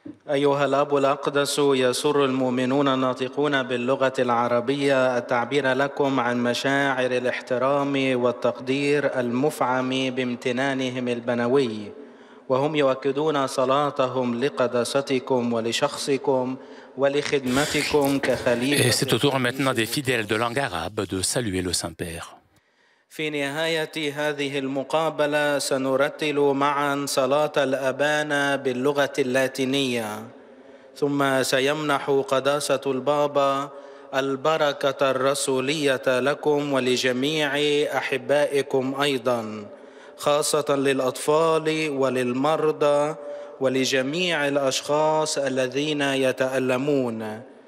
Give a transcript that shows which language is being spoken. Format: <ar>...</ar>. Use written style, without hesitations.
<ar>أيها الأب الأقدس، يسر المؤمنون الناطقون باللغة العربية التعبير لكم عن مشاعر الاحترام والتقدير المفعم بامتنانهم البنوي، وهم يؤكدون صلاتهم لقداستكم ولشخصكم ولخدمتكم كخليفة.</ar> <fr>Et c'est au tour maintenant des fidèles de langue arabe de saluer le Saint-Père.</fr> <ar>في نهاية هذه المقابلة سنرتل معا صلاة الأبانا باللغة اللاتينية، ثم سيمنح قداسة البابا البركة الرسولية لكم ولجميع أحبائكم أيضا، خاصة للأطفال وللمرضى ولجميع الأشخاص الذين يتألمون.</ar>